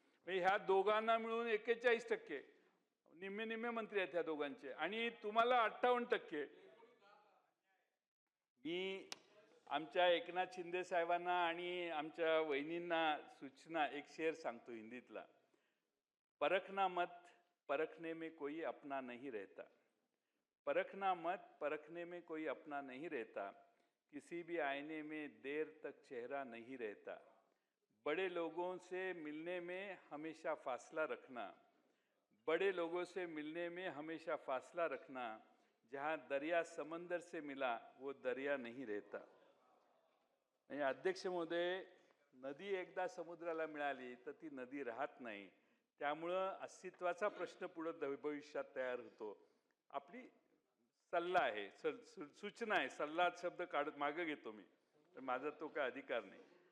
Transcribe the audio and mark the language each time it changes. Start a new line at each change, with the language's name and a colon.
Marathi: म्हणजे ह्या दोघांना मिळून 41%. निम्मे निम्मे मंत्री आहेत ह्या दोघांचे आणि तुम्हाला 58%. मी आमच्या एकनाथ शिंदे साहेबांना आणि आमच्या वहिनींना सूचना एक शेर सांगतो हिंदीतला.
Hindi: परखना मत परखने में कोई अपना नहीं रहता. परखना मत परखने में कोई अपना नहीं रहता. किसी भी आईने में देर तक चेहरा नहीं रहता. बड़े लोगों से मिलने में हमेशा फासला रखना. बड़े लोगों से मिलने में हमेशा फासला रखना. जहाँ दरिया समंदर से मिला वो दरिया नहीं रहता.
Marathi: अध्यक्ष महोदय नदी एकदा समुद्राला मिळाली तर ती नदी राहत नाही. त्यामुळं अस्तित्वाचा प्रश्न पुढे भविष्यात तयार होतो. आपली सल्ला आहे सूचना आहे. सल्ला शब्द काढत मागे घेतो मी तर माझा तो काय अधिकार नाही.